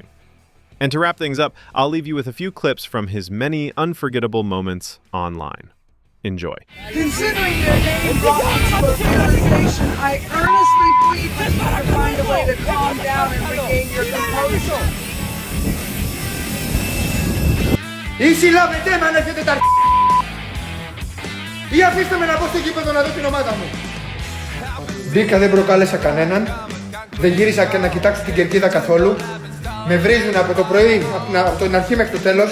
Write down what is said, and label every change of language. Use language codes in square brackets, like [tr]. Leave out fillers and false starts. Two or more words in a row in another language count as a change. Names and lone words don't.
[en] And to wrap things up, I'll leave you with a few clips from his many unforgettable moments online. Enjoy. Considering your name brought me to a realization, I earnestly plead with you to find a way to calm down and regain your composure. [el] Ή συλλάβετε με αν έρχεται τα ή αφήστε με να μπω στο γήπεδο να δω την ομάδα μου. Μπήκα, δεν προκάλεσα κανέναν, δεν γύρισα και να κοιτάξω την κερκίδα καθόλου. Με βρίζουν από το πρωί, από την αρχή μέχρι το τέλος.